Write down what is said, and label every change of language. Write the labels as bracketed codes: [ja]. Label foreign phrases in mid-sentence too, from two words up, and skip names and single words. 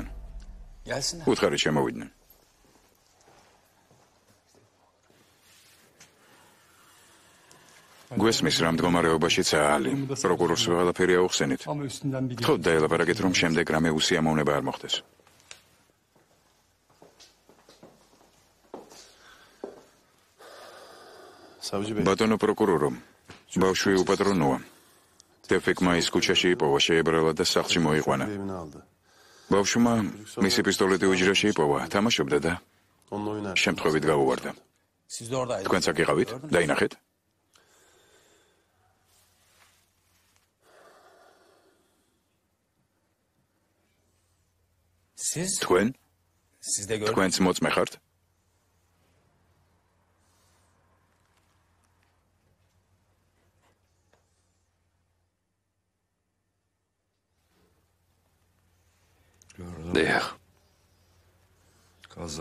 [tr] Gelsin. [ka] უთხარი შემოვიდნენ. გვესმის რა მდგომარეობაშიცაა ალი. პროკურორს ყველაფერი აუხსენით. [tr] Ama üstünden bir [ka] ხო დაელაპარაკეთ რომ შემდეგ რამე უსიამოვნება არ მოხდეს. [tr] Savcı bey. [ka] ბატონო პროკურორო, ბავშვი უპატრონოა. დეფეკმა ის ქუჩაში იპოვა, შეებრალა და სახლში მოიყვანა. [tr] Evine aldı. [ka] ბავშვმა მისი პისტოლეტი უჯრაში იპოვა, თამაშობდა და [tr] Onunla oynar. [ka] შემთხვევით გაუვარდა. [tr] Siz de oradaydınız. [ka] თქვენც აქ იყავით? დაინახეთ? [tr] Siz? [ka] თქვენ? [tr] Siz de gördünüz. [ka] თქვენც მოწმე ხართ? დიახ, [tr] Kaza.